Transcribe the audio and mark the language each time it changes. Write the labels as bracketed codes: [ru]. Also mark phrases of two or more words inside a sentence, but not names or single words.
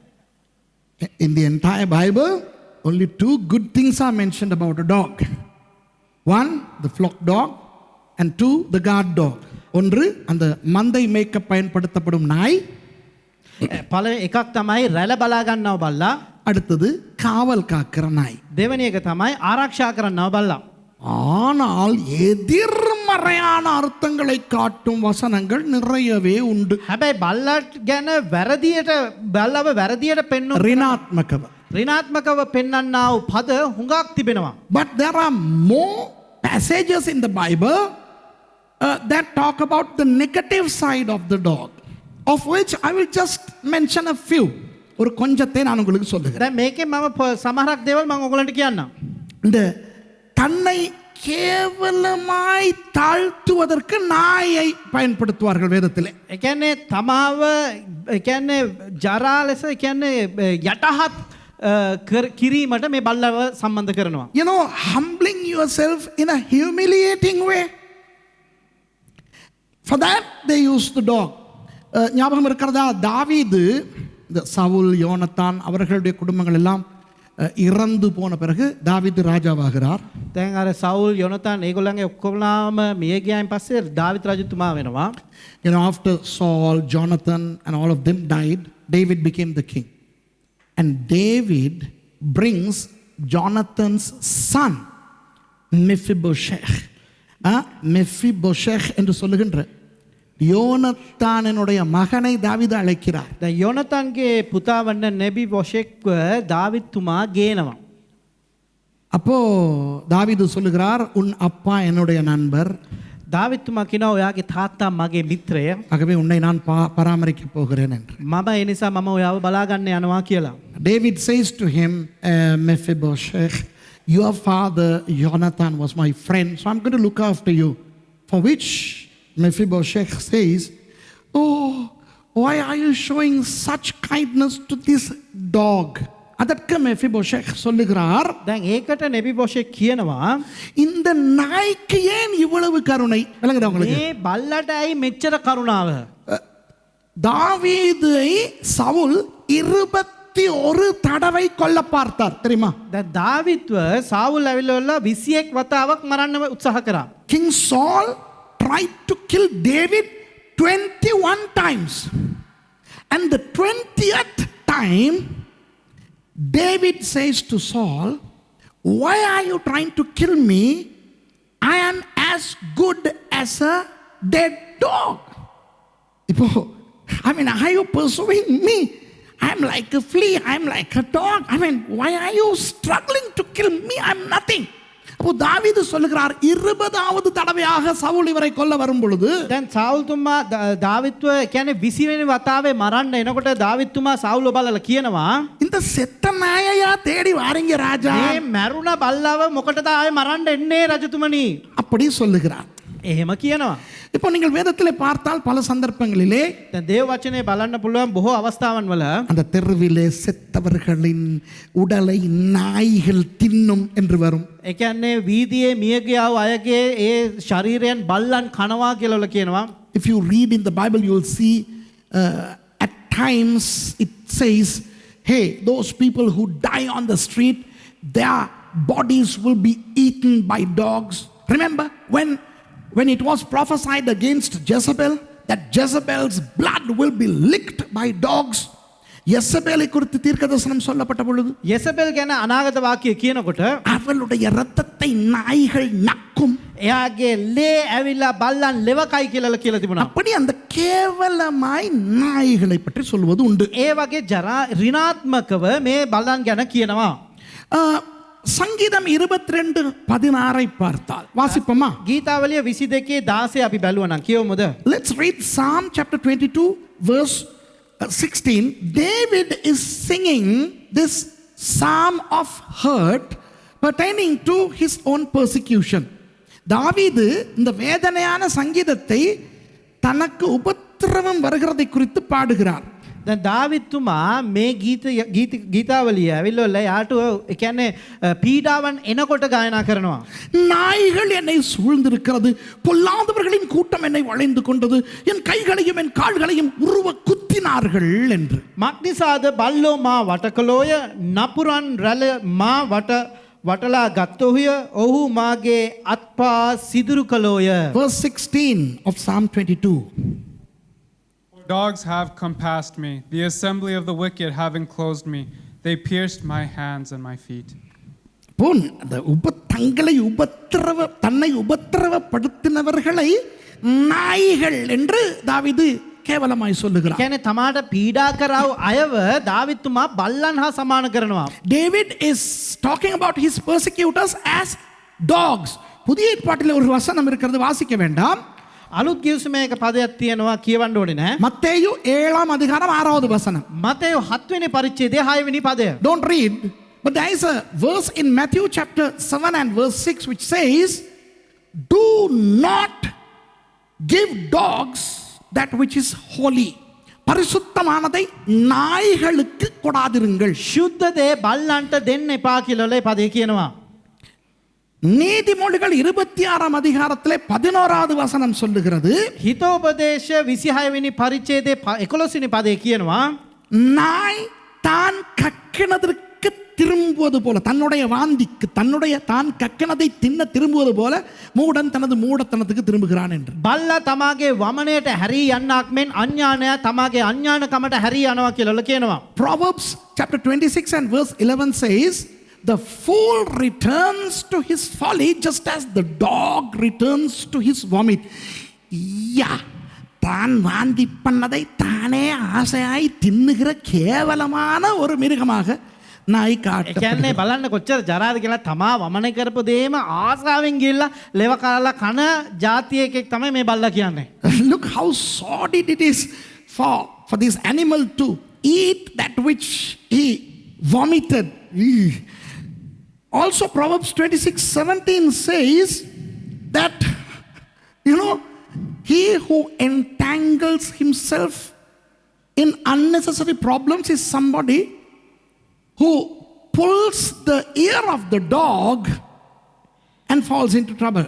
[en] In the entire Bible, only 2 good things are mentioned about a dog. 1, the flock dog, and 2, the guard dog. [ta] ஒன்று அந்த மந்தை மேய்க்க பயன்படுத்தப்படும் நாய், [si] පළවෙනි එකක් තමයි රැළ බලා ගන්නව බල්ලා, [ta] அடுத்தது காவல் காக்கிற நாய். [si] දෙවෙනි එක තමයි ආරක්ෂා කරන්නව බල්ලා. [ta] ஆனால் எதிர்மறையான அர்த்தங்களை காட்டும் வசனங்கள் நிறையவே உண்டு. [si] හැබැයි බල්ලාට ගැන වැරදියට බල්ලව වැරදියට පෙන්වන ரிணாத்மகව. ඍණාත්මකව පෙන්වන්නා වූ පද හුඟක් තිබෙනවා. [en] But there are more passages in the Bible that talk about the negative side of the dog, of which I will just mention a few. [ta] ஒரு கொஞ்சத்தை நான் உங்களுக்கு சொல்லுகிறேன். [si] දැන් මේකෙන් මම සමහරක් දේවල් මම ඔයගලන්ට කියන්නම්. [ta] இந்த தன்னை கேவலமாய் தாழ்த்துவதற்கு நாயை பயன்படுத்துவார்கள் வேதத்திலே. [si] ඒ කියන්නේ තමාව ඒ කියන්නේ ජරා ලෙස ඒ කියන්නේ යටහත් කිරීමට මේ බල්ලව සම්බන්ධ කරනවා. [en] You know, humbling yourself in a humiliating way. For that they use the dog. [ta] ஞாபகம் இருக்கிறதா, தாவீது, இந்த சவுல், யோனத்தான் அவர்களுடைய குடும்பங்கள் எல்லாம் இறந்து போன பிறகு தாவீது ராஜாவாகிறார். [si] දැන් අර සවුල් යොනතාන් ඒගොල්ලන්ගේ ඔක්කොමලාම මිය ගියායින් පස්සේ දාවිත් රජතුමා වෙනවා. [en] You know, after Saul, Jonathan and all of them died, David became the king. And David brings Jonathan's son Mephibosheth. [ta] Mephibosheth என்று சொல்லுகின்ற யோனத்தானுடைய மகனை தாவீது அழைக்கிறார். [si] දැන් යොනතාන්ගේ පුතා වන්න නෙබි බොෂෙක්ව දාවිත්තුමා ගේනවා. [ta] அப்போ தாவீது சொல்லுகிறார், உன் அப்பா என்னுடைய நண்பர், [si] දාවිත්තුමා කියනවා ඔයාගේ තාත්තා මගේ මිත්‍රය, [ta] ஆகவே உன்னை நான் பராமரிக்க போகிறேன் என்று. [si] මම ඒ නිසා මම ඔයාව බලා ගන්න යනවා කියලා. [en] David says to him, Mephibosheth, your father Jonathan was my friend, so I'm going to look after you. For which Mephibosheth says, oh, why are you showing such kindness to this dog? [ta] அதற்கு மெஃபிபோஷெத் சொல்லுகிறார், [si] දැන් ඒකට නෙබි බොෂෙක් කියනවා, [ta] இந்த நாய்க்கு ஏன் இவ்வளவு கருணை? விளங்குதா உங்களுக்கு? [si] මේ බල්ලට ඇයි මෙච්චර කරුණාව? [ta] தாவீதை சவுல் 21 தடவை கொல்ல பார்த்தார், தெரியுமா? [si] දැන් දාවිත්ව සාවුල් ඇවිල්ලා 21 වතාවක් මරන්න උත්සාහ කරා. [en] King Saul tried to kill David 21 times. And the 20th time, David says to Saul, why are you trying to kill me? I am as good as a dead dog. I mean, are you pursuing me? I'm like a flea, I'm like a dog. I mean, why are you struggling to kill me? I'm nothing. [ta] அப்போ தாவீது சொல்லுகிறார் 20வது தடவையாக சவுல் இவரை கொல்ல வரும் பொழுது [si] දැන් සෞල්තුමා දාවිත්ව කියන්නේ 20 වෙනි වතාවේ මරන්න එනකොට දාවිත්තුමා සෞල්ව බලලා කියනවා [ta] இந்த செத்த நாயையா தேடி வாரீங்க ராஜா [si] මේ මැරුණ බල්ලව මොකටද ආයේ මරන්න එන්නේ රජතුමනි [ta] அப்படி சொல்லுகிறார். [si] එහෙම කියනවා. [ta] இப்போ நீங்கள் வேதத்தில் பார்த்தால் பல சந்தர்ப்பங்களிலே [si] දැන් දේව වචනේ බලන්න පුළුවන් බොහෝ අවස්ථාවන් වල [ta] அந்த தெருவிலே செத்தவர்களின் உடலை நாய்கள் தின்னும் என்று வரும். [si] ඒ කියන්නේ වීදියේ මියගියා වූ අයගේ ඒ ශරීරයන් බල්ලන් කනවා කියලා කියනවා. [en] If you read in the Bible, you will see at times it says, hey, those people who die on the street, their bodies will be eaten by dogs. Remember when it was prophesied against Jezebel, that Jezebel's blood will be licked by dogs. [ta] யெசபேலை குறித்து தீர்க்கதரிசனம் சொல்லப்பட்ட பொழுது [si] යෙසබෙල් ගැන අනාගත වාක්‍යය කියනකොට [ta] அவளுடைய இரத்தத்தை நாய்கள் நக்கும். [si] එයාගේ ලේ ඇවිල්ලා බල්ලන් ලෙවකයි කියලා තිබුණා. [ta] அப்படி அந்த கேவலமாய் நாய்களை பற்றி சொல்வது உண்டு. [si] ඒ වගේ ජරා ඍණාත්මකව මේ බල්ලන් ගැන කියනවා. [ta] சங்கீதம் 22:16 பார்த்தால் வாசிப்போமா? [si] ගීතාවලිය 22:16 අපි බැලුවා නම් කියවමුද? [en] Let's read Psalm chapter 22 verse 16. David is singing this psalm of hurt pertaining to his own persecution. [ta] தாவீது இந்த வேதனையான சங்கீதத்தை தனக்கு உபத்திரவம் வருகிறதை குறித்து பாடுகிறார். [si] දැන් දාවිත්තුමා මේ ගීතාවලිය ඇවිල්ලා යාට ඒ කියන්නේ පීඩාවන් එනකොට ගායනා කරනවා. [ta] நாய்கள் என்னை சூழ்ந்திருக்கிறது, பொல்லாதவர்களின் கூட்டம் என்னை வளைந்து கொண்டது, என் கைகளையும் என் கால்களையும் உருவ குத்தினார்கள் என்று. [si] මක්නිසාද බල්ලෝ මා වටකලෝය, නපුරන් රැළ මා වටලා ගත්තෝය, ඔහු මාගේ අත්පා සිදුරු කලෝය. [en] Verse 16 of Psalm 22. Dogs have compassed me. The assembly of the wicked have enclosed me. They pierced my hands and my feet. [ta] தன்னை உபத்திரவப்படுத்தினவர்களை நாய்கள் என்று தாவீது கேவலமாய் சொல்லுகிறார். [si] කියන්නේ තමාට පීඩා කරව අයව දාවිත්තුමා බල්ලන් හා සමාන කරනවා. [en] David is talking about his persecutors as dogs. [ta] புதிய ஏற்பாட்டில் ஒரு வசனம் இருக்கிறது, வாசிக்க வேண்டாம். [si] අලුත් ගිවිසුමේක පදයක් තියෙනවා කියවන්න ඕනේ නෑ. [ta] மத்தேயு 7:6 வசனம். [si] මතේයු 7 වෙනි පරිච්ඡේදයේ 6 වෙනි පදය. [en] Don't read, but there is a verse in Matthew chapter 7 and verse 6 which says, do not give dogs that which is holy. [ta] பரிசுத்தமானதை நாய்களுக்கு கொடாதிருங்கள். [si] ශුද්ධ දේ බල්ලන්ට දෙන්න එපා කියලා ඒ පදේ කියනවා. [ta] நீதிமொழிகள் 26 அதிகாரத்திலே 11வது வசனம் சொல்லுகிறது, [si] හිතෝපදේශ 26 වෙනි පරිච්ඡේදයේ 11 වෙනි පදේ කියනවා, [ta] நாய் தான் கக்கினதற்கு திரும்புவது போல, தன்னுடைய வாந்திக்கு தான் கக்கினதை தின்ன திரும்புவது போல மூடன் தனது மூடத்தனத்துக்கு திரும்புகிறான் என்று. [si] බල්ලා තමාගේ වමනයට හැරී යන්නක් මෙන් අඥානයා තමාගේ අඥානකමට හැරී යනවා කියලා කියනවා. [en] Proverbs chapter 26 and verse 11 says, the fool returns to his folly just as the dog returns to his vomit. [ta] தான் வாந்தி பண்ணதை தானே ஆசையாய் தின்னுகிற கேவலமான ஒரு மிருகமாக நாய் [si] කියන්නේ [ta] காட்டப்படுகிறது. [si] බලන්න කොච්චර ජරාද කියලා තමා වමන කරපු දේම ආසාවෙන් ගිහිල්ලා ලෙව කාලා කන જાතියෙක් තමයි මේ බල්ලා කියන්නේ. [en] Look how sordid it is for this animal to eat that which he vomited. Also Proverbs 26:17 says that, he who entangles himself in unnecessary problems is somebody who pulls the ear of the dog and falls into trouble.